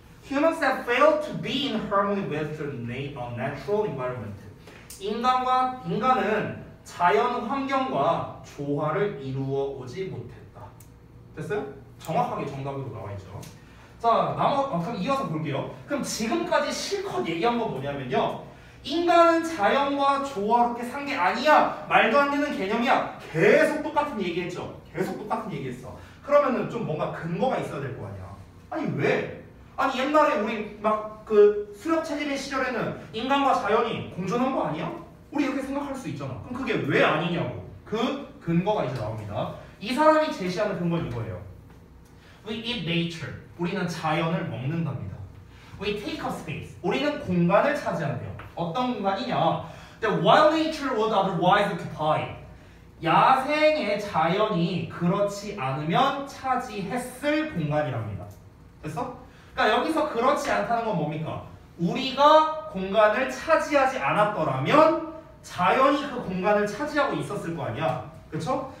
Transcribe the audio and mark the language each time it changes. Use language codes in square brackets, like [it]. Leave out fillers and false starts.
[en] Humans have failed to be in harmony with the natural environment. [ko] 인간은 자연 환경과 조화를 이루어 오지 못했다. 됐어요? 정확하게 정답으로 나와 있죠. 자, 그럼 이어서 볼게요. 그럼 지금까지 실컷 얘기한 건 뭐냐면요. 인간은 자연과 조화롭게 산 게 아니야. 말도 안 되는 개념이야. 계속 똑같은 얘기했죠. 계속 똑같은 얘기했어. 그러면은 좀 뭔가 근거가 있어야 될 거 아니야. 아니 왜? 아니 옛날에 우리 막 그 수렵 체질의 시절에는 인간과 자연이 공존한 거 아니야? 우리 이렇게 생각할 수 있잖아. 그럼 그게 왜 아니냐고. 그 근거가 이제 나옵니다. 이 사람이 제시하는 근거는 이거예요. [en] We eat nature. [ko] 우리는 자연을 먹는답니다. [en] We take up space. [ko] 우리는 공간을 차지한대요. 어떤 공간이냐? [en] The wild nature would otherwise occupy. [ko] 야생의 자연이 그렇지 않으면 차지했을 공간이랍니다. 됐어? 그러니까 여기서 그렇지 않다는 건 뭡니까? 우리가 공간을 차지하지 않았더라면 자연이 그 공간을 차지하고 있었을 거 아니야. 그쵸?